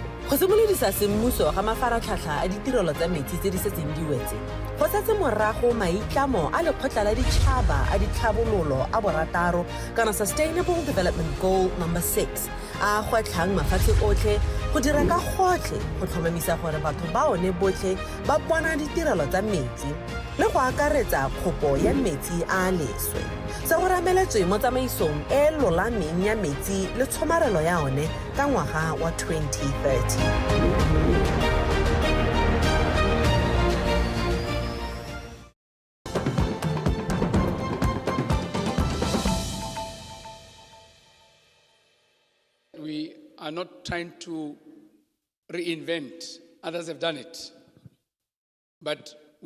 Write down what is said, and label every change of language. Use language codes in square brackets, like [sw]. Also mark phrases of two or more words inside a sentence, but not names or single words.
[tn] Go simolodisa semmuso ga mafaratlhatlha a ditirelo tsa metsi tse di setseng di wetse go setse morago maitlamo a lekgotla la ditšhaba a ditlhabololo a borataro kana [en] Sustainable Development Goal number 6 [tn] a gwetlhang mafatshe otlhe go dira ka gotlhe go tlhomamisa gore batho ba one botlhe ba bona ditirelo tsa metsi le go akaretsa kgopo ya metsi a leswe. Se go rameletswe mo tsamaisong e lolameng ya metsi le tshomarelo ya one ka ngwaga wa 2030. [en] We are not trying to reinvent, others have done it, but we